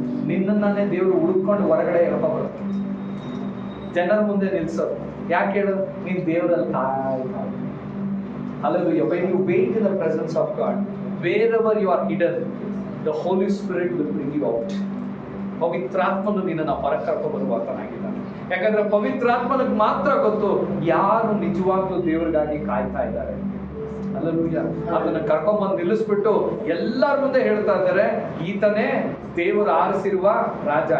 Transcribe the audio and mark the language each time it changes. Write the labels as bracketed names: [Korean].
[Kannada] ನಿನ್ನನ್ನೇ ದೇವರು ಹುಡುಕೊಂಡು ಹೊರಗಡೆ ಬರುತ್ತೆ, ಜನರ ಮುಂದೆ ನಿಲ್ಸೋದು. ಯಾಕೆ ಹೇಳು? ನೀನ್ ದೇವರಲ್ಲಿ ಕಾಯ್ತಾ. Hallelujah. [English] When you wait in the presence of God, wherever you are hidden, the Holy Spirit will bring you out. [Kannada] ಪವಿತ್ರಾತ್ಮನು ನಿನ್ನನ್ನು ಹೊರಗೆ ಕರ್ಕೊಂಡು ಬರುವಾತನಾಗಿದ್ದಾನೆ. ಯಾಕಂದ್ರೆ ಪವಿತ್ರಾತ್ಮನಿಗೆ ಮಾತ್ರ ಗೊತ್ತು ಯಾರು ನಿಜವಾಗ್ಲೂ ದೇವರಿಗಾಗಿ ಕಾಯ್ತಾ ಇದ್ದಾರೆ. ಹಲ್ಲೆಲೂಯಾ. ಅದನ್ನ ಕರ್ಕೊಂಡ್ಬಂದು ನಿಲ್ಲಿಸ್ಬಿಟ್ಟು ಎಲ್ಲರ ಮುಂದೆ ಹೇಳ್ತಾ ಇದ್ದಾರೆ, ಈತನೇ ದೇವರು ಆರಿಸಿರುವ ರಾಜ.